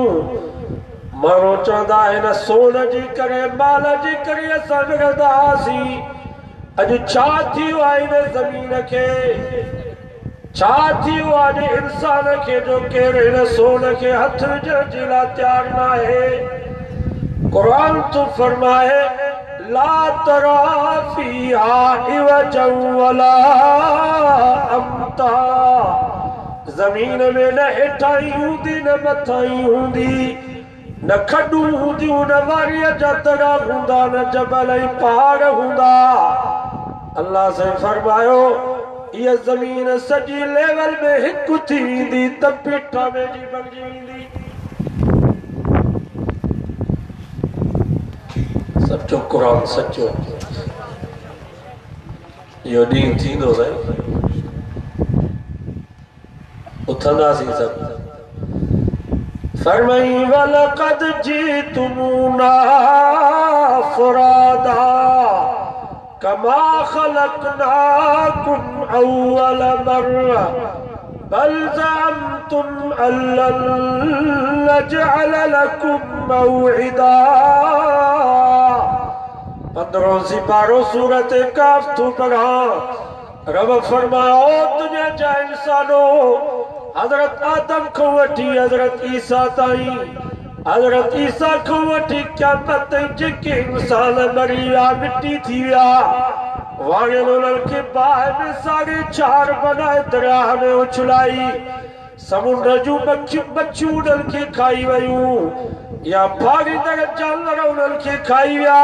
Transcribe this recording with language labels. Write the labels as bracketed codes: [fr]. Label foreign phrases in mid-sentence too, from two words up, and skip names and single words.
[sd] माण्हू चवंदा आहिनि सोन जे करे माल जे करे असां विरहंदा हुआसीं, अॼु छा थियो आहे हिन ज़मीन खे, छा थियो आहे इंसान खे जो केरु हिन सोन खे हथ विझण जे लाइ तयारु न आहे। क़ुरान तो फरमाए [ar] لا ترى فيها عوجا ولا أمتا, [sd] ज़मीन में न हेठाई हूंदी न मथाई हूंदी, न खॾूं हूंदियूं न वारीअ जा दरा हूंदा न जबल ऐं पहाड़ हूंदा। अल्लाह से फरमायो इहा ज़मीन सॼी लेवल में हिकु थी वेंदी त पीठा में जी बणिजी वेंदी। सचो क़ुरान सचो, इहो ॾींहुं थींदो साईं, उथंदासीं सभु। [ar] फरमाई ولقد جئتمونا فرادى كما خلقناكم أول مرة بل زعمتم ألن نجعل لكم موعدا. [sd] 15 सिपारो सूरत काफ तू पढ़ा। रब फरमायो दुनिया जा इंसानो, हज़रत आदम को वठी हज़रत ईसा ताईं, हज़रत ईसा को वठी क़यामत ताईं जेके इंसान मरी विया मिटी थी विया, वाणियुनि उन्हनि खे बाहि में 4.5 बनाए दरिया में उछलाई, समुंड जूं मच्छियूं उन्हनि खे खाई वयूं या फाड़ींदड़ जानवर उन्हनि खे खाई विया।